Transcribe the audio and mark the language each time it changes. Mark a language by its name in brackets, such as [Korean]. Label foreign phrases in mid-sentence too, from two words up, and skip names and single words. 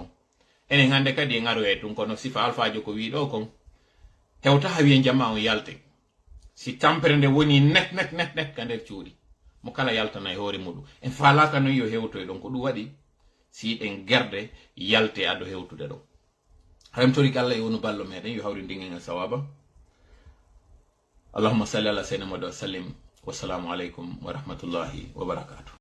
[Fula] Enen hande kadi en aroye tun kono sifa alfajo ko wi ɗo kon hewta ha wiye jamma on yalte si tampere nde woni net ka nder cuuɗi mo kala yaltana e hoore muɗum en falaka noon yo hewtoy ɗon ko ɗum waɗi si ɗen gerde yalte aɗo hewtude ɗo. Remtori Allah e wonu ballo meɗen yo hawri ndingen e sawaba. [Arabic] اللهم صل على سيدنا محمد وسلم. والسلام عليكم ورحمة الله وبركاته.